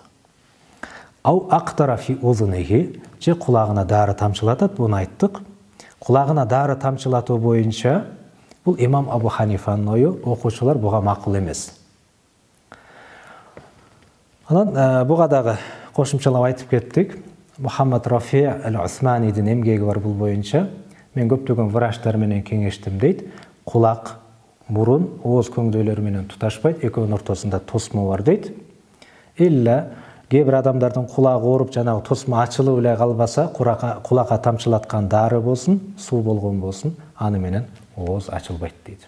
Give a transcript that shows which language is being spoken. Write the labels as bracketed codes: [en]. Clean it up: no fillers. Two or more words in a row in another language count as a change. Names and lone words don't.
[ar] أو أقطر في أذنه, [ky] же кулагына дары тамчылатат, буну айттык. Кулагына дары тамчылатуу боюнча бул имам Абу Ханифанын ою, окуучулар буга макул эмес. Анан буга дагы кошумчалап айтып кеттик. Мухаммад Рафи аль-Усманидин эмгеги бар бул боюнча. Мен көптөгөн врачтар менен кеңештим дейт. Кулак, мурун, ооз көңдөйлөрү менен туташпайт, экөөнүн ортосунда тосмо бар дейт. Илля кээ бир адамдардын кулагы ооруп, жанагы тосмо ачылып эле калбаса, кулакка тамчылаткан дары болсун, суу болгон болсун, аны менен ооз ачылбайт дейт.